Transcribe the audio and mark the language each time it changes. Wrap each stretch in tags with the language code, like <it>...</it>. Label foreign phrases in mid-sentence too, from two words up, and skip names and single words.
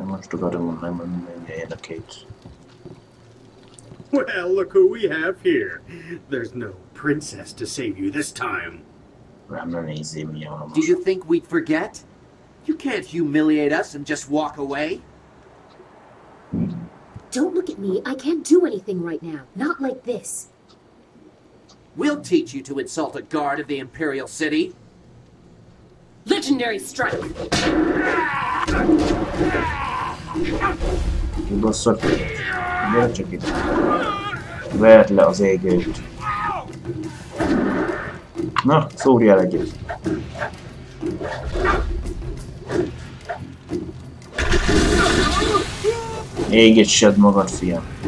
<hu>ostogatom, nem menjen a két.</hu> <en>Well, look who we have here. There's no princess to save you this time.</en> <hu>Rám ne nézzél, milyen van</hu> <en>Do</en> <hu>most.</hu> <en>you think we'd forget? You can't humiliate us and just walk away. Don't look at me. I can't do anything right now. Not like this. We'll teach you to insult a guard of the Imperial City. Legendary strike!</en> <hu>Kibasszak. Gyere csak itt. Verd le az égőt. Na, szórjál egyet. Égetsed magad, fiam.</hu>